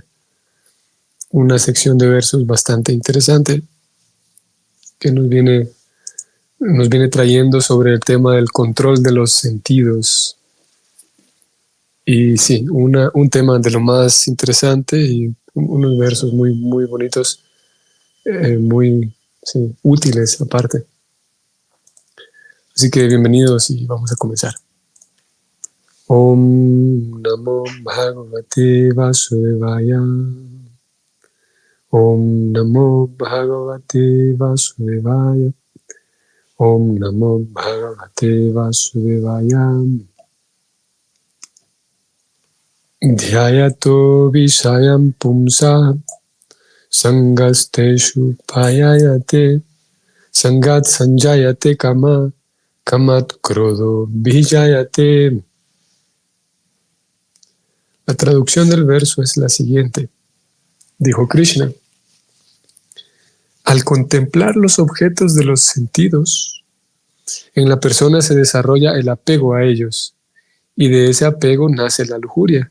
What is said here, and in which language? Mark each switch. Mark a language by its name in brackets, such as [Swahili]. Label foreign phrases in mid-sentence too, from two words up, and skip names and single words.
[Spanish] Una sección de versos bastante interesante que nos viene trayendo sobre el tema del control de los sentidos. Y sí, un tema de lo más interesante y unos versos muy, muy bonitos, muy útiles aparte. Así que bienvenidos y vamos a comenzar. [Sanskrit] Om Namo Bhagavate Vasudevaya. Om Namo Bhagavate Vasudevaya. Om Namo Bhagavate Vasudevaya. Dhyayato Vishayam Pumsa Sangasteshu Payayate Sangat Sanjayate Kama Kamat Krodo Vijayate. [Spanish] La traducción del verso es la siguiente. Dijo Krishna: al contemplar los objetos de los sentidos, en la persona se desarrolla el apego a ellos, y de ese apego nace la lujuria.